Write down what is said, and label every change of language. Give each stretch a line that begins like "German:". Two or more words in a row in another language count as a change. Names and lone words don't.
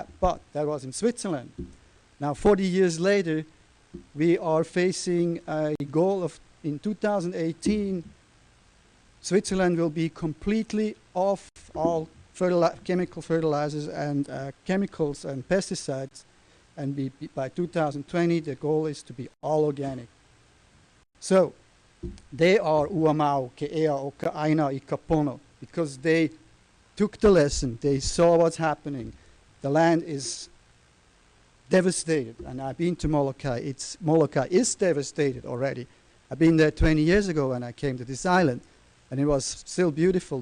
English: But that was in Switzerland. Now 40 years later, we are facing a goal of, in 2018, Switzerland will be completely off all chemical fertilizers and chemicals and pesticides, and by 2020 the goal is to be all organic. So they are
Hawaiian: uamau ke ea o ka aina I ka pono,
English: because they took the lesson, they saw what's happening. The land is devastated, and I've been to Molokai. Molokai is devastated already. I've been there 20 years ago when I came to this island, and it was still beautiful.